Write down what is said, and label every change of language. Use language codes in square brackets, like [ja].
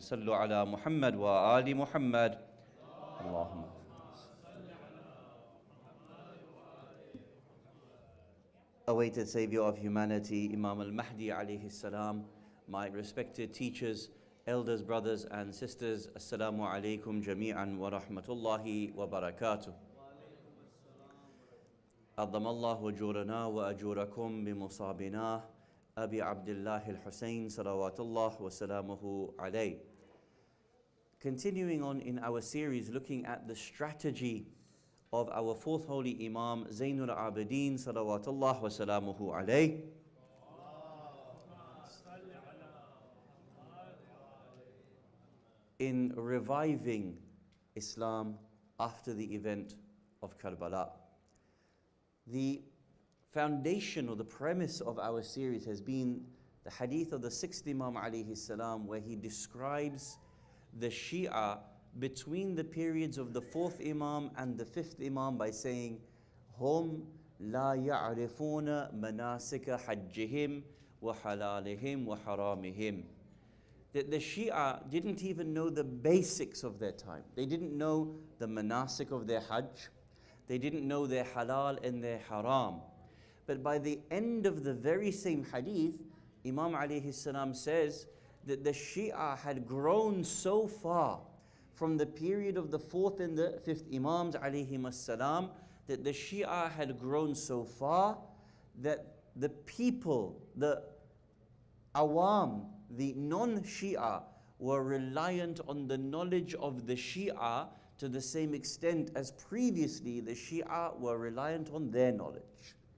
[ar] صلوا على محمد وآل محمد. اللهم [en] awaited Savior of humanity, Imam al-Mahdi alayhi salam, my respected teachers, elders, brothers and sisters, Assalamu alaikum jami'an wa rahmatullahi wa barakatuh. [ar] أضم الله أجورنا وأجوركم بمصابنا أبي عبد الله الحسين صلوات الله وسلامه عليه. [en] Continuing on in our series looking at the strategy of our fourth holy Imam Zainul Abidin salawatullah wa salamuhu alayh, in reviving Islam after the event of Karbala. The foundation or the premise of our series has been the hadith of the sixth Imam alayhi salam, where he describes the Shia between the periods of the fourth Imam and the fifth Imam by saying, Hum [ar] لا يعرفون مناسك حجهم وحلالهم وحرامهم. [en] That the Shia didn't even know the basics of their time. They didn't know the manasik of their hajj. They didn't know their halal and their haram. But by the end of the very same hadith, Imam alayhi salam says that the Shia had grown so far from the period of the 4th and the 5th Imams alayhim salam, that the Shia had grown so far that the people, the awam, the non-Shia, were reliant on the knowledge of the Shia to the same extent as previously the Shia were reliant on their knowledge.